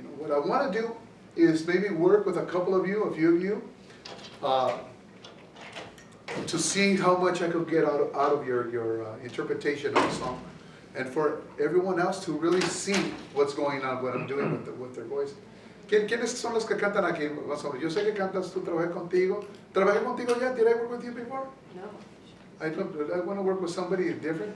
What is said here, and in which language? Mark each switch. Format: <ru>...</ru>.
<en>What I want to do is maybe work with a few of you, to see how much I could get out of your interpretation of the song, and for everyone else to really see what's going on, what I'm doing with their voice.</en> <es>¿Quiénes son los que cantan aquí? Yo sé que cantas, tú trabajé contigo. ¿Trabajé contigo ya?</es> <en>Did I work with you before? No. I want to work with somebody different.</en>